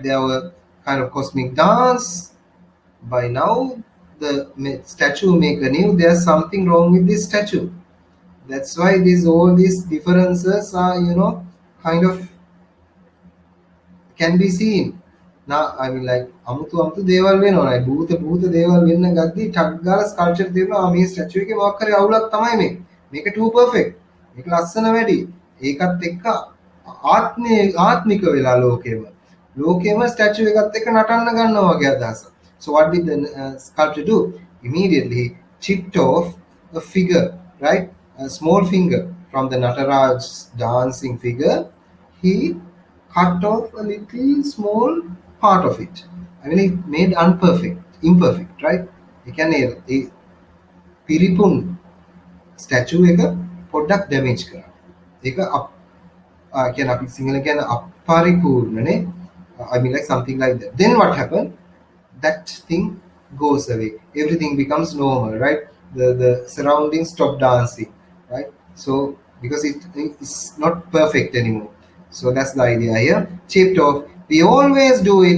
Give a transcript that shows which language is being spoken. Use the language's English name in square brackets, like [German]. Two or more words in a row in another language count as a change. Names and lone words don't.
[English] There were kind of cosmic dance. By now, the statue maker knew there's something wrong with this statue. That's why these all these differences are, kind of can be seen. Now, I mean, like, [Sinhala] අමුතු අමුතු දේවල් වෙනවා. like භූත භූත දේවල් වෙන්න ගද්දි ටක් ගාලා ස්කල්ප්චර් තියෙනවා. මේ ස්ටැචු එකේ මොකක් හරි අවුලක් තමයි මේ. මේක [English] too perfect. [Sinhala] මේක ලස්සන වැඩි. ඒකත් එක්ක ආත්මික වෙලා ලෝකෙම. ලෝකෙම ස්ටැචු එකත් එක්ක නටන්න ගන්නවා වගේ අදහසක්. [English] So what did the sculptor do? Immediately chipped off a figure, right? A small finger from the Nataraj dancing figure. He cut off a little small part of it. I mean, it made imperfect, right? [Sinhala] ඒ කියන්නේ ඒ පිරිපුන් ස්ටැචු එක පොඩ්ඩක් ඩැමේජ් කරා. ඒක කියන්නේ අපි සිංහලෙන් කියන අපරිපූර්ණනේ. [English] I mean, like something like that. Then what happened? That thing goes away. Everything becomes normal, right? The surroundings stop dancing, right? So because it's not perfect anymore. So that's the idea here. Chipped off. We always do it.